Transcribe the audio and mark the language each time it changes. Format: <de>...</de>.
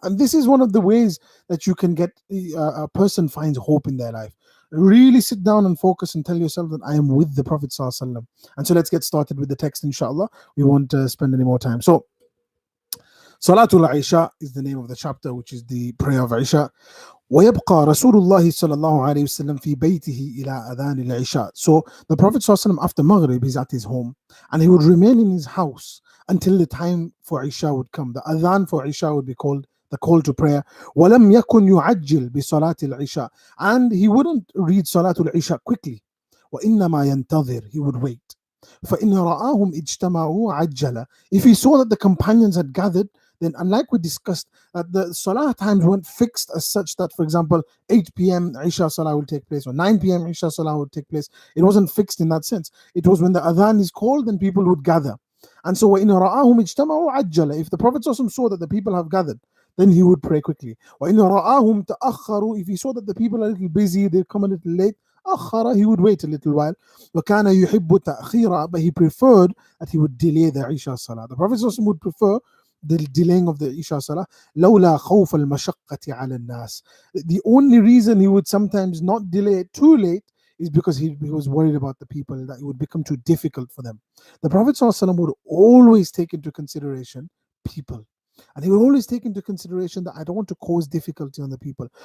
<en>And this is one of the ways that you can get a person finds hope in their life. Really sit down and focus and tell yourself that I am with the Prophet ﷺ. And so let's get started with the text, inshallah. We won't spend any more time. So Salatul Isha is the name of the chapter, which is the prayer of Isha.</en> <ar>ويبقى رسول الله صلى الله عليه وسلم في بيته إلى أذان العشاء.</ar> <en>So the Prophet</en> <ar>صلى الله عليه وسلم,</ar> <en>after Maghrib, he's at his home, and he would remain in his house until the time for Isha would come. The adhan for Isha would be called the call to prayer.</en> <ar>ولم يكن يعجل بصلاة العشاء,</ar> <en>and he wouldn't read Salatul Isha quickly.</en> <ar>وإنما ينتظر,</ar> <en>he would wait.</en> <ar>فإن رآهم اجتمعوا عجل.</ar> <en>If he saw that the companions had gathered, then, unlike we discussed, that the salah times weren't fixed as such that, for example, 8 p.m. Isha salah will take place or 9 p.m. Isha salah would take place. It wasn't fixed in that sense. It was when the adhan is called, then people would gather. And so,</en> <ar>وَإِنْ رَآهُمْ اجْتَمَعُوا عَجَّلَ.</ar> <en>If the Prophet saw that the people have gathered, then he would pray quickly.</en> <ar>وَإِنْ رَآهُمْ تَأَخَّرُوا.</ar> <en>If he saw that the people are a little busy, they come a little late,</en> <ar>أخر,</ar> <en>he would wait a little while.</en> <ar>وَكَانَ يُحِبُّ تَأْخِيرًا.</ar> <en>But he preferred that he would delay the Isha salah. The Prophet would prefer the delaying of the Isha Salah.</en> <ar>لولا خوف المشقة على الناس.</ar> <en>The only reason he would sometimes not delay it too late is because he was worried about the people, that it would become too difficult for them. The Prophet ﷺ would always take into consideration people. And he would always take into consideration that I don't want to cause difficulty on the people.</en>